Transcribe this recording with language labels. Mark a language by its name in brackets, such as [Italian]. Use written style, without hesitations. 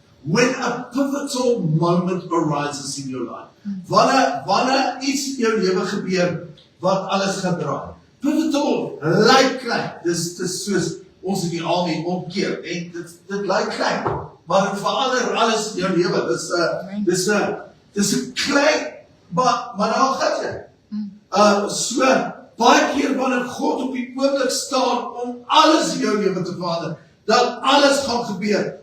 [English] When a pivotal moment arises in your life. [Afrikaans] Wanneer iets in jou lewe gebeur, wat alles gaan draai. Pivotal, lyk klein, dis soos ons in die army omkeer, en dit lyk klein, maar het verander alles in jou lewe, dis 'n klein, maar daar gaan jy. So, baie keer wanneer God op die oomblik staan om alles in jou lewe te verander, dat alles gaan gebeur.